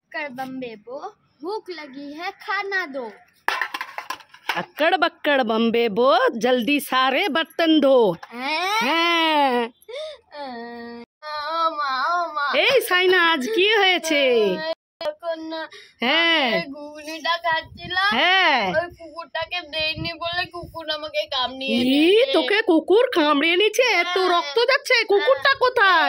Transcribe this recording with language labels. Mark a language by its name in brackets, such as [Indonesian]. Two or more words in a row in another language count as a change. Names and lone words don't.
[Hindi] बक्कड़ बम्बे बो, भूख लगी है खाना दो। अक्कड़ बक्कड़ बम्बे बो, जल्दी सारे बर्तन धो। [Bangla] হ্যাঁ এই সাইনাজ কি হয়েছে? হ্যাঁ ঘুগনিটা খাচ্ছিলাম, হ্যাঁ ওই কুকুরটাকে দেইনি বলে কুকুর আমাকে কামড়িয়ে তোকে কুকুর কামড়িয়ে নিয়েছে? এত রক্ত যাচ্ছে, কুকুরটা কোথায়?